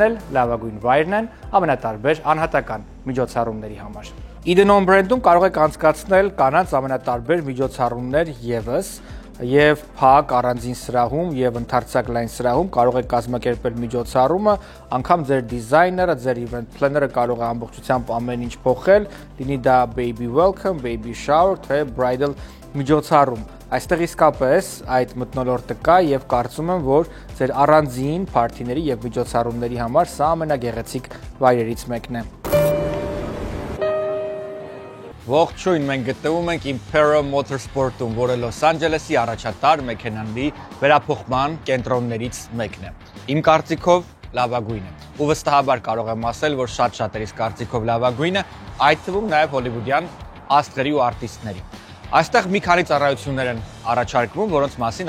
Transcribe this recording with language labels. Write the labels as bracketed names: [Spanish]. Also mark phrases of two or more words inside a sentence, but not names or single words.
[Armenian] էլ լավագույն վայրն են ամենատարբեր անհատական միջոցառումների համար։ Իդնոն բրենդում կարող եք անցկացնել կանանց ամենատարբեր միջոցառումներ ևս, եւ փակ առանձին սրահում եւ ընդարձակ լայն սրահում կարող եք կազմակերպել միջոցառումը, անգամ ձեր դիզայները, ձեր [English] event planner- [Armenian] ը կարող է ամբողջությամբ ամեն ինչ փոխել, լինի դա [English] baby welcome, baby shower, [Armenian] թե bridal միջոցառում։ Այստեղ իսկապես այդ մթնոլորտը կա եւ կարծում եմ, որ ձեր առանձին party-ների եւ միջոցառումների համար սա ամենագեղեցիկ վայրերից մեկն է։ Ողջույն, մենք գտնվում ենք Imperial Motorsport-ում, որը Լոս Անջելեսի առաջատար մեքենաների վերափոխման կենտրոններից մեկն է։ Իմ կարծիքով լավագույնը։ Ու վստահաբար կարող եմ ասել, որ շատ-շատերիս կարծիքով լավագույնը, այդ թվում նաև հոլիվուդյան աստղերի ու արտիստների։ Այստեղ մի քանի ծառայություններ են առաջարկվում, որոնց մասին